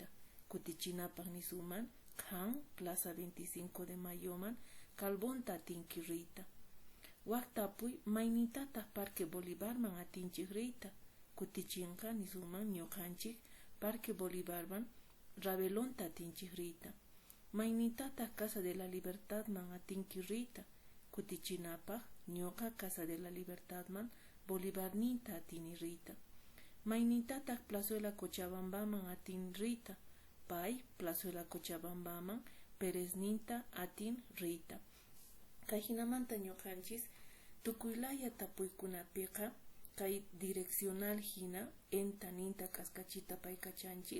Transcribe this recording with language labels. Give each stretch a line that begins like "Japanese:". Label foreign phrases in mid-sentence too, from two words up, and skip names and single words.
Quechua: Kutichinapaq nisuman kan Plaza 25 de Mayoman kalbonta atinki riyta. Waqtapuy maynintataq Parque Bolivarman atinchis riyta. Kutichinqa nisuman ñuqanchik Parque Bolivarman Rabelonta atinchis riyta. Maynintataq Casa de la Libertadman atinki riyta. Kutichinapaq ñuqa Casa de la Libertadman Bolivarninta atini riyta. Maynintataq Plazuela Cochabambaman atin riyta. Pay Plazuela Cochabambaman Pérezninta atin riyta. Kay hinamanta ñuqanchis tukuylaya tapuykunapiqa kay direccional hina enta ninta kaskachita paykachanchis.